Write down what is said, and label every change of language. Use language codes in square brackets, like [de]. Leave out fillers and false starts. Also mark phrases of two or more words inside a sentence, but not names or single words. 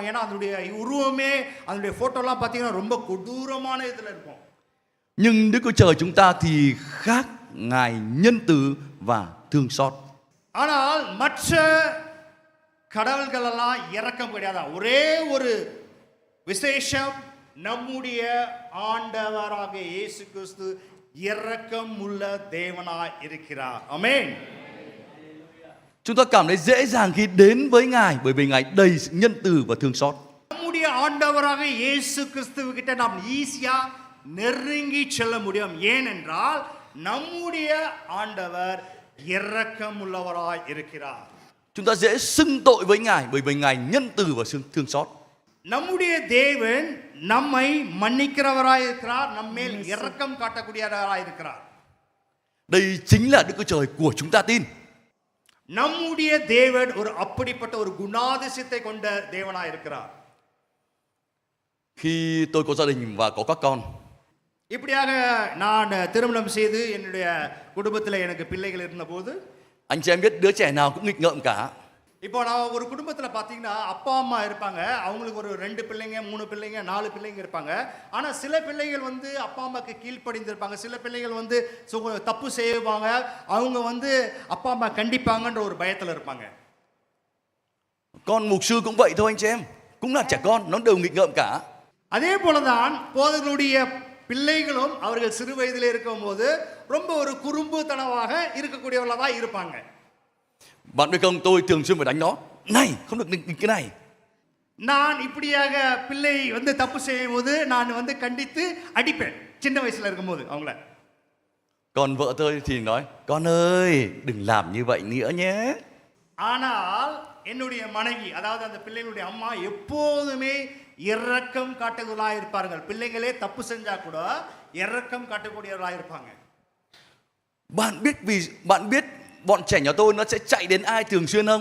[ta] ஏன்னா அதனுடைய உருவமே அதனுடைய போட்டோலாம் பார்த்தீங்கன்னா ரொம்ப கொடூரமான இதுல இருக்கும். [vi] Nhưng Đức Chúa Trời chúng ta thì khác, Ngài nhân từ và thương xót. [ta] ஆனால் மற்ற கடவுள்கள் எல்லாம் இரக்கம் கிடையாது. ஒரே ஒரு விசேஷம், நம்முடைய ஆண்டவராக இயேசு கிறிஸ்து இரக்கம் உள்ள தேவனாய் இருக்கிறார். ஆமென். [vi] Chúng ta cảm thấy dễ dàng khi đến với Ngài bởi vì Ngài đầy sự nhân từ và thương xót. [ta] நம்முடைய ஆண்டவராக இயேசு கிறிஸ்துவிட்ட நாம் ஈஸியா நெருங்கி செல்ல முடியும். ஏனென்றால் நம்முடைய ஆண்டவர் இரக்கம் உள்ளவராய் இருக்கிறார். [vi] Chúng ta dễ xưng tội với Ngài bởi vì Ngài nhân từ và thương xót. [ta] நம்முடைய தேவன் நம்மை மன்னிக்கிறவராய் இருக்கிறார், நம்மேல் இரக்கம் காட்டக்கூடியவராய் இருக்கிறார். [vi] Đây chính là Đức Chúa Trời của chúng ta tin. [ta] நம்முடைய தேவன் ஒரு அப்படிப்பட்ட ஒரு குணாதிசயத்தை கொண்ட தேவனாய் இருக்கிறார். [vi] Khi tôi có gia đình và có các con, [ta] இப்படியாக நான் திருமணம் செய்து என்னுடைய குடும்பத்தில் எனக்கு பிள்ளைகள் இருந்தபோது, [vi] anh chị em biết đứa trẻ nào cũng nghịch ngợm cả. [ta] இப்போ நான் ஒரு குடும்பத்தில் பார்த்தீங்கன்னா அப்பா அம்மா இருப்பாங்க, அவங்களுக்கு ஒரு 2 பிள்ளைங்க 3 பிள்ளைங்க 4 பிள்ளைங்க இருப்பாங்க. ஆனால் சில பிள்ளைகள் வந்து அப்பா அம்மாவுக்கு கீழ்ப்படிந்திருப்பாங்க, சில பிள்ளைகள் வந்து தப்பு செய்வாங்க, அவங்க வந்து அப்பா அம்மா கண்டிப்பாங்கன்ற ஒரு பயத்தில் இருப்பாங்க. [vi] Con mục sư cũng vậy thôi anh chị em, cũng là trẻ con, nó đều nghịch ngợm cả. [ta] அதே போலதான் போதகருடைய பிள்ளைகளும் அவர்கள் சிறு வயதில் இருக்கும் போது ரொம்ப ஒரு குறும்புத்தனமாக இருக்கக்கூடியவர்களாக தான் இருப்பாங்க. [vi] Bạn biết không, tôi thường xuyên phải đánh nó. Này, không được nghịch cái này. [ta] நான் இப்படியாக பிள்ளை வந்து தப்பு செய்யும் போது நான் வந்து கண்டித்து அடிப்பேன் சின்ன வயசுல இருக்கும்போது அவங்கள. [vi] Còn vợ tôi thì nói, con ơi, đừng làm như vậy nữa nhé. [ta] ஆனால் என்னுடைய மனைவி, அதாவது அந்த பிள்ளைகளுடைய அம்மா எப்போதுமே இரக்கம் காட்டுகிறவர்களாக இருப்பார்கள். பிள்ளைகளே தப்பு செஞ்சா கூட இரக்கம் காட்டக்கூடியவர்களாக இருப்பாங்க. [vi] Bạn biết bọn trẻ nhà tôi nó sẽ chạy đến ai thường xuyên không?